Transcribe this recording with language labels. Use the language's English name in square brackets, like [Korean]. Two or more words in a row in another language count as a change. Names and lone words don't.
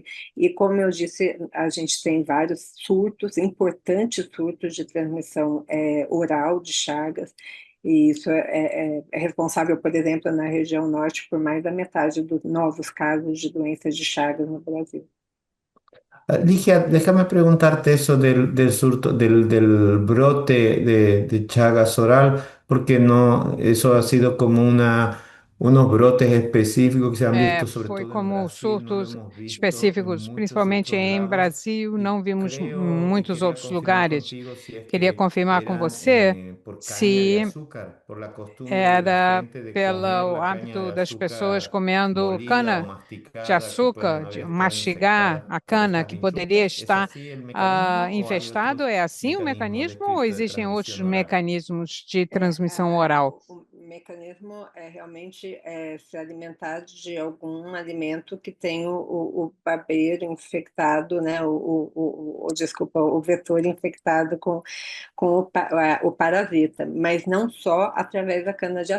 [Portuguese] E como eu disse, a gente tem vários surtos, importantes surtos de transmissão oral de Chagas, e isso é responsável, por exemplo, na região norte, por mais da metade dos novos casos de doenças de Chagas no Brasil. [Spanish] Ligia, déjame preguntarte eso del surto, del brote de Chagas oral, porque no, eso ha sido como unos brotes específicos que se han visto sobre [Portuguese] Foi [Spanish] todo en [Portuguese] como [Spanish] Brasil, no lo [Portuguese] surtos [Spanish] hemos visto en [Portuguese] específicos, [Spanish] muchos [Portuguese] principalmente [Spanish] otros [Portuguese] em [Spanish] lados, [Portuguese] Brasil, [Spanish] y [Portuguese] não vimos em [Spanish] creo y [Portuguese] muitos [Spanish] quería [Portuguese] outros [Spanish] confirmar [Portuguese] lugares. [Spanish] contigo si es [Portuguese] Queria [Spanish] que [Portuguese] confirmar com [Spanish] eran [Portuguese] você [Spanish] por caña de [Portuguese] se [Spanish] azúcar, por la costumbre de la [Portuguese] era [Spanish] gente de comer [Portuguese] pelo [Spanish] la caña de [Portuguese] hábito das pessoas [Spanish] azúcar [Portuguese] comendo [Spanish] molida o [Portuguese] cana de [Spanish] masticada que pueden [Portuguese] açúcar, de [Spanish] haber estado [Portuguese] mastigar [Spanish] infectadas [Portuguese] a [Spanish] por [Portuguese] cana, [Spanish] estas [Portuguese] que poderia [Spanish] bichuscas. ¿Es [Portuguese] estar [Spanish] así el mecanismo o hay [Portuguese] infestado. [Spanish] otros [Portuguese] É assim o [Spanish] mecanismos [Portuguese] mecanismo ou [Spanish] descritos de [Portuguese] existem outros [Spanish] transmisión oral? [Portuguese] mecanismos de transmissão oral? O mecanismo é realmente se alimentar de algum alimento que tem o barbeiro infectado, né? Desculpa, o vetor infectado com o parasita, mas não só através da cana-de-açúcar.